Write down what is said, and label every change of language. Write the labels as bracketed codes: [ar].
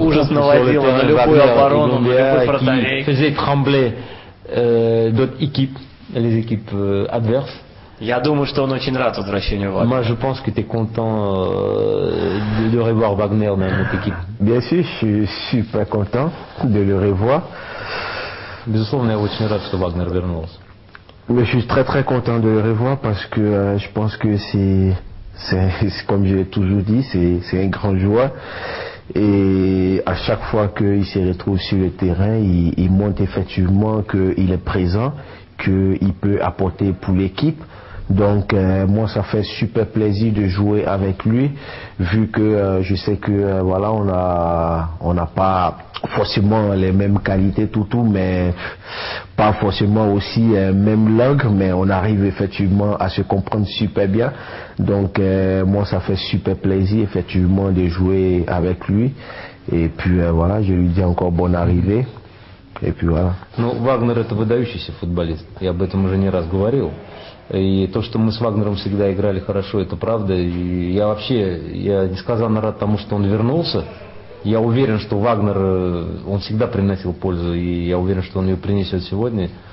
[ru] ужас наводила на любую оборону, на любой вратарей. [fr] Qui faisait trembler d'autres équipes, les équipes adverses. [ru] Я думаю, что он очень рад возвращению Вагнера. [fr] Moi, je pense que tu es content de revoir Wagner dans notre équipe. Bien sûr, je suis super content de le revoir. Безусловно, я очень рад, что Вагнер вернулся. Mais je suis très très content de le revoir parce que je pense que c'est comme j'ai toujours dit, c'est un grand joueur. Et à chaque fois qu'il se retrouve sur le terrain, il montre effectivement qu'il est présent, qu'il peut apporter pour l'équipe. Donc moi ça fait super plaisir de jouer avec lui, vu que je sais que voilà, on n'a pas forcément les mêmes qualités tout, mais pas forcément aussi même langue, mais on arrive effectivement à se comprendre super bien. Donc moi ça fait super plaisir effectivement de jouer avec lui. Et puis voilà, je lui dis encore bonne arrivée. Et puis voilà. [ru] Ну, Вагнер это выдающийся футболист, я об этом уже не раз говорил. И то, что мы с Вагнером всегда играли хорошо, это правда. И я несказанно рад тому, что он вернулся. Я уверен, что Вагнер, он всегда приносил пользу, и я уверен, что он ее принесет сегодня.